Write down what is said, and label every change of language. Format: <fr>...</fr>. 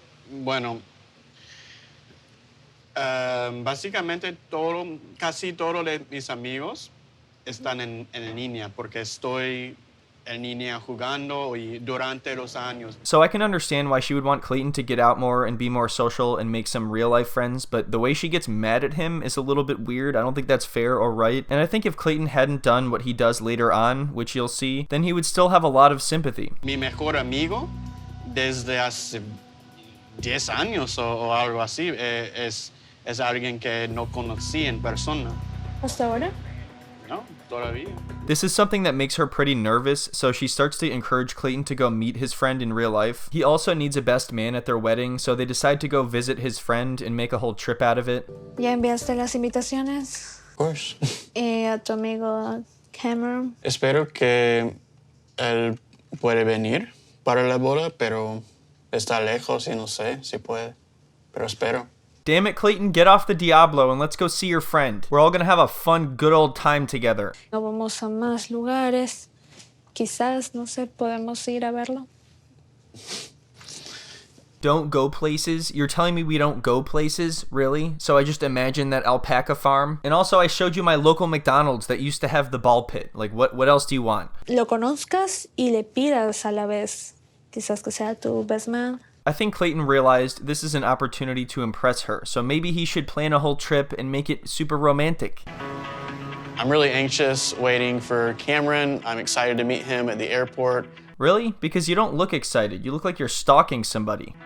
<es>Bueno, básicamente casi todos de mis amigos están en línea porque estoy en línea jugando y durante los años.</es> <en>So I can understand why she would want Clayton to get out more and be more social and make some real life friends, but the way she gets mad at him is a little bit weird. I don't think that's fair or right. And I think if Clayton hadn't done what he does later on, which you'll see, then he would still have a lot of sympathy.</en> <es>Mi mejor amigo desde hace 10 años o algo así es alguien que no conocí en persona. ¿Hasta ahora? No, todavía.</es> <en>This is something that makes her pretty nervous, so she starts to encourage Clayton to go meet his friend in real life. He also needs a best man at their wedding, so they decide to go visit his friend and make a whole trip out of it.</en> <es>¿Ya enviaste las invitaciones?</es> <en>Of course.</en> <es>¿Y a tu amigo Kameron? Espero que él puede venir para la boda, pero está lejos y no sé si puede. Pero espero.</es> <en>Damn it, Clayton, get off the Diablo and let's go see your friend. We're all gonna have a fun, good old time together.</en> <es>No vamos a más lugares. Quizás, no sé, podemos ir a verlo.</es> <en>Don't go places? You're telling me we don't go places? Really? So I just imagine that alpaca farm? And also I showed you my local McDonald's that used to have the ball pit. Like, what else do you want?</en> <es>Lo conozcas y le pidas a la vez. Quizás que sea tu</es> <en>best man. I think Clayton realized this is an opportunity to impress her, so maybe he should plan a whole trip and make it super romantic. I'm really anxious waiting for Kameron. I'm excited to meet him at the airport. Really? Because you don't look excited. You look like you're stalking somebody.</en>